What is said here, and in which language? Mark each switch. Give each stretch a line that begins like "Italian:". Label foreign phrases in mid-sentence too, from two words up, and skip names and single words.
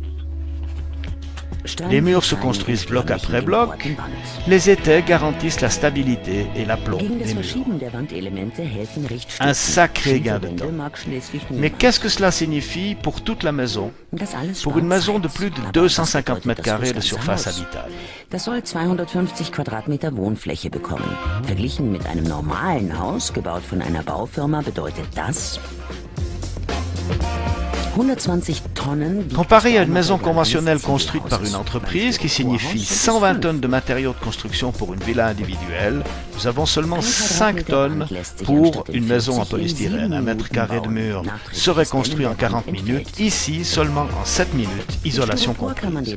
French: Les murs se construisent bloc après bloc. Les étais garantissent la stabilité et l'aplomb des murs. Un sacré gain de temps. Mais qu'est-ce que cela signifie pour toute la maison? Pour une maison de plus de 250 m² de surface habitable.
German: Das soll 250 Quadratmeter Wohnfläche bekommen. Verglichen mit einem normalen Haus, gebaut von einer Baufirma, bedeutet das...
French: Comparé à une maison conventionnelle construite par une entreprise, qui signifie 120 tonnes de matériaux de construction pour une villa individuelle, nous avons seulement 5 tonnes pour une maison en polystyrène. Un mètre carré de mur serait construit en 40 minutes, ici seulement en 7 minutes, isolation comprise.